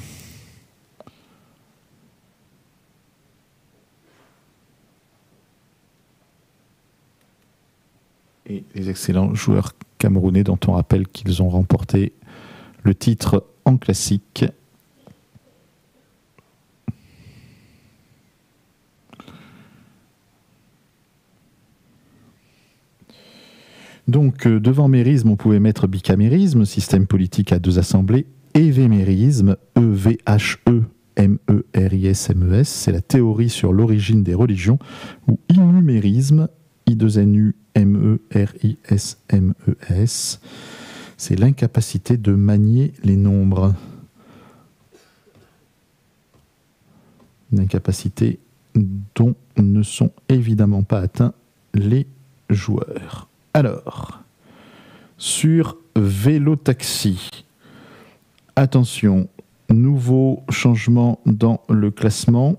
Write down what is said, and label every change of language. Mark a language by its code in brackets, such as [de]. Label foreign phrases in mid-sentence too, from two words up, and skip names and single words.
[fr] Et les excellents joueurs camerounais dont on rappelle qu'ils ont remporté le titre en classique. Donc, devant mérisme, on pouvait mettre bicamérisme, système politique à 2 assemblées, évémérisme, E-V-H-E-M-E-R-I-S-M-E-S, c'est la théorie sur l'origine des religions, ou inumérisme, I-2-N-U-M-E-R-I-S-M-E-S, c'est l'incapacité de manier les nombres. Une incapacité dont ne sont évidemment pas atteints les joueurs. Alors, sur Vélo Taxi, attention, nouveau changement dans le classement.